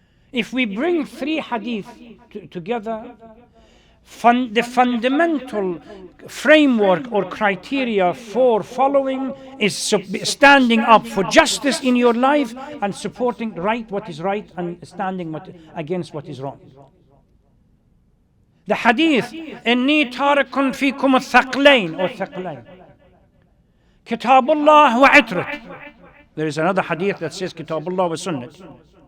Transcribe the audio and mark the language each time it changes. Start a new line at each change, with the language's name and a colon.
English: If we bring 3 hadith together, the fundamental framework or criteria for following is standing up for justice in your life and supporting what is right and standing against what is wrong. The hadith,
Arabic: إني تارك فيكم الثقلين or ثقلين كتاب الله وعترة.
English: There is another hadith that says
Arabic: كتاب الله وسنة.